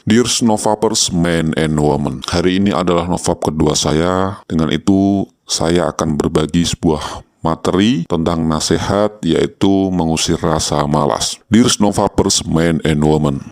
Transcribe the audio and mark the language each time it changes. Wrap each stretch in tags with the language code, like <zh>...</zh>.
<en>Dear Novapers, men and women.</en> <id>Hari ini adalah Novap kedua saya. Dengan itu, saya akan berbagi sebuah materi tentang nasihat, yaitu mengusir rasa malas.</id> <en>Dear Novapers, men and women.</en>